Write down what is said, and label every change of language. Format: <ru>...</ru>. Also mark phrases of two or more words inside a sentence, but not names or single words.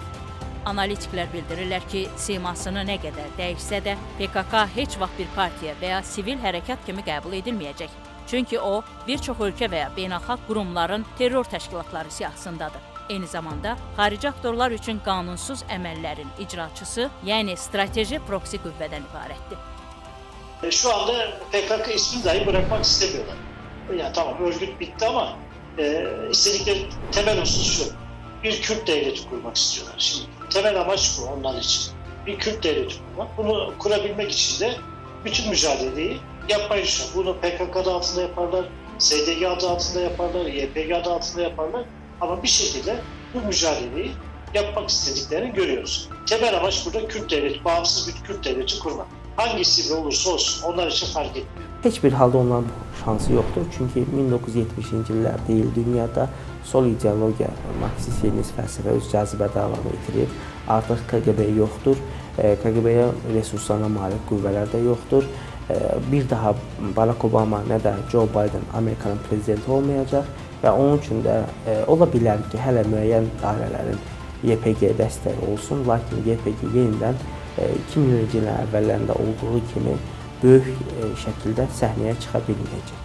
<az>Analitiklər bildirirlər ki, simasını nə qədər dəyişsə də, PKK heç vaxt bir partiya və ya sivil hərəkat kimi qəbul edilməyəcək. Çünki o, bir çox ölkə və ya beynəlxalq qurumların terror təşkilatları siyahısındadır. Eyni zamanda, xarici aktorlar üçün qanunsuz əməllərin icraçısı, yəni strateji proksi qüvvədən ibarətdir.</az> <tr>Şu anda PKK ismini dahi bırakmak istemiyorlar. Yani tamam örgüt bitti ama istedikleri temel husus şu. Bir Kürt devleti kurmak istiyorlar. Şimdi temel amaç bu onlar için. Bir Kürt devleti kurmak. Bunu kurabilmek için de bütün mücadeleyi yapmayı düşünüyor. Bunu PKK adı altında yaparlar, SDG adı altında yaparlar, YPG adı altında yaparlar. Ama bir şekilde bu mücadeleyi yapmak istediklerini görüyoruz. Temel amaç burada Kürt devleti, bağımsız bir Kürt devleti kurmak. Hangisi olursa olsun onlar için fark etmiyor.</tr> <az>Heç bir halda onların bu şansı yoxdur. Çünki 1970-ci illər deyil, dünyada sol ideologiya, Marksist-Leninist fəlsəfə öz cazibə davamı itirir. Artıq KGB yoxdur, KGB-yə resurslarına malik qüvvələr də yoxdur. Bir daha Barack Obama nə də Joe Biden Amerikanın prezidenti olmayacaq və onun üçün də ola bilər ki, hələ müəyyən dairələrin YPG dəstəyi olsun, lakin YPG yenidən 2000-ci ilin əvvəllərində olduğu kimi böyük şəkildə səhnəyə çıxa bilməyəcək.</az>